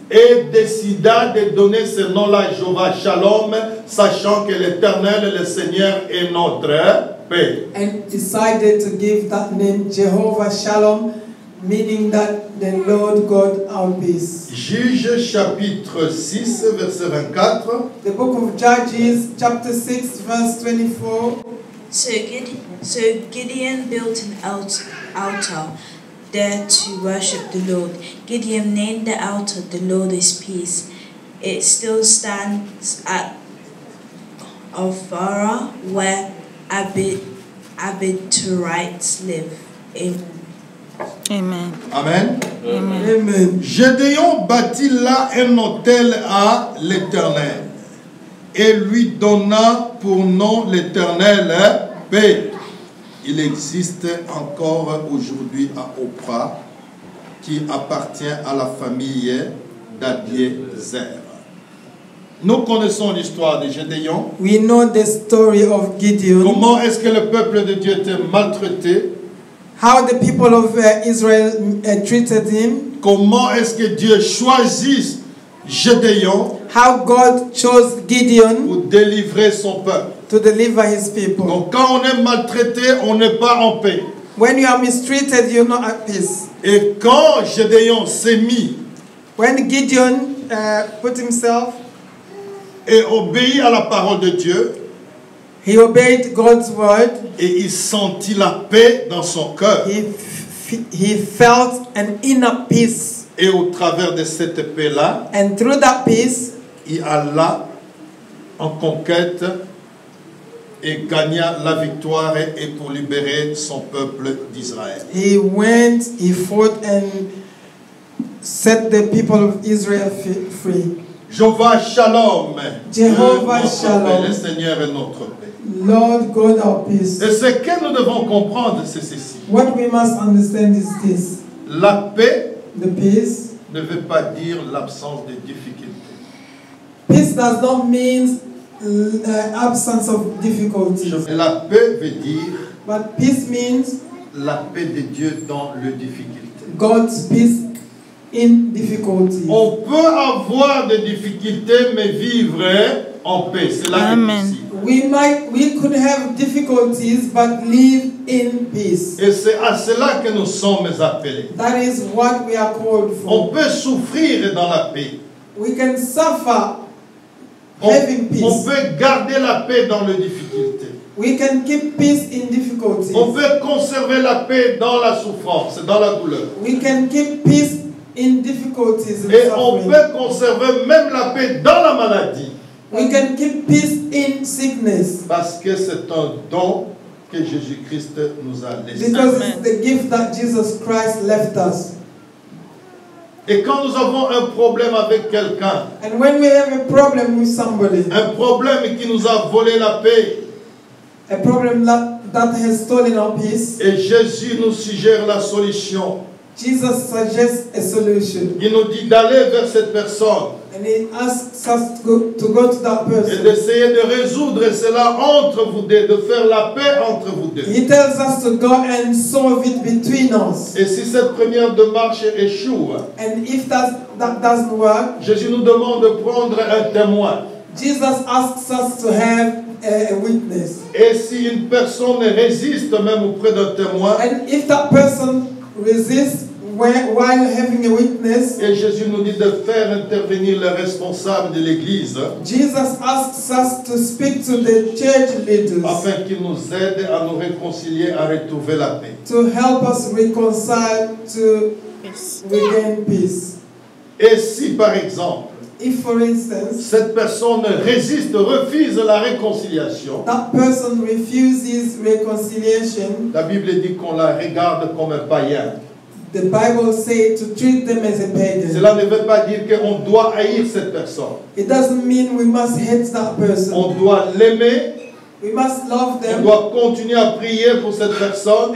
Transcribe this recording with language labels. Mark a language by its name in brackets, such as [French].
[French] Et décida de donner ce nom-là, Jehovah Shalom, sachant que l'Éternel, le Seigneur, est notre paix. [English] And decided to give that name Jehovah Shalom, meaning that the Lord God our peace. [French] Juge chapitre 6, verset 24. [English] The book of Judges, chapter 6, verse 24. So Gideon built an altar there to worship the Lord. Gideon named the altar, "The Lord is Peace." It still stands at Ophrah, where Abiterites live. Amen. Amen. Amen. [French] Gédéon bâtit là un autel à l'Éternel et lui donna pour nom l'Éternel paix. Il existe encore aujourd'hui à Ophrah, qui appartient à la famille d'Abiezer. Nous connaissons l'histoire de Gédéon. [English] We know the story of Gideon. [French] Comment est-ce que le peuple de Dieu était maltraité? [English] How the people of Israel treated him. [French] Comment est-ce que Dieu choisit Gédéon [English] How God chose Gideon [French] pour délivrer son peuple? [English] to deliver his people. [French] Donc quand on est maltraité, on n'est pas en paix. [English] When you are mistreated, you're not at peace. [French] Et quand Gédéon s'est mis [English] When Gideon put himself, [French] et obéit à la parole de Dieu, [English] he obeyed God's word. [French] et il sentit la paix dans son cœur. [English] He felt an inner peace. [French] Et au travers de cette paix-là, [English] And through that peace, [French] il alla en conquête et gagna la victoire et pour libérer son peuple d'Israël. [English] he fought and set the people of Israel free. [French] Jehovah Shalom. [English] Jehovah [French] Notre [English] Shalom. [French] paix, le Seigneur est notre paix. [English] Lord God our peace. [French] Et ce que nous devons comprendre, c'est ceci. [English] What we must understand is this. [French] La paix [English] The peace. [French] ne veut pas dire l'absence de difficultés. [English] Peace does not mean absence of difficulties. [French] La paix veut dire [English] But peace means [French] la paix de Dieu dans le difficulté. [English] God's peace in difficulties. [French] On peut avoir des difficultés, mais vivre en paix. C'est là que Amen. c'est possible. [English] We could have difficulties, but live in peace. [French] Et c'est à cela que nous sommes appelés. [English] That is what we are called [French] On [English] for. [French] peut souffrir dans la paix. [English] We can suffer [French] On, [English] having [French] on [English] peace. [French] peut garder la paix dans les difficultés. [English] We can keep peace in difficulties. [French] On peut conserver la paix dans la souffrance, dans la douleur. [English] We can keep peace in difficulties and [French] Et on [English] suffering. [French] peut conserver même la paix dans la maladie. [English] We can keep peace in sickness. [French] Parce que c'est un don que Jésus-Christ nous a laissé. [English] Because Amen. it's the gift that Jesus Christ left us. [French] Et quand nous avons un problème avec quelqu'un, [English] And when we have a problem with somebody, [French] un problème qui nous a volé la paix, [English] a problem that has stolen our peace, [French] et Jésus nous suggère la solution. [English] Jesus suggests a solution. [French] Il nous dit d'aller vers cette personne [English] And he asks us to go to that [French] et [English] person. [French] d'essayer de résoudre cela entre vous deux, de faire la paix entre vous deux. [English] He tells us to go and solve it between us. [French] Et si cette première démarche échoue, [English] And if that doesn't work, [French] Jésus nous demande de prendre un témoin. [English] Jesus asks us to have a witness. [French] Et si une personne résiste même auprès d'un témoin, [English] And if that person resists while having a witness, [French] et Jésus nous dit de faire intervenir les responsables de l'Église [English] Jesus asks us to speak to the church leaders [French] afin qu'ils nous aident à nous réconcilier, à retrouver la paix. [English] to help us reconcile, to regain peace. [French] Et si par exemple, [English] If, for instance, [French] cette personne résiste, refuse la réconciliation, [English] that person refuses reconciliation, [French] la Bible dit qu'on la regarde comme un païen. [English] the Bible says to treat them as a pagan. [French] Cela ne veut pas dire qu'on doit haïr cette personne. [English] It doesn't mean we must hate that person. [French] On doit l'aimer. [English] We must love [French] On [English] them [French] doit continuer à prier pour cette personne.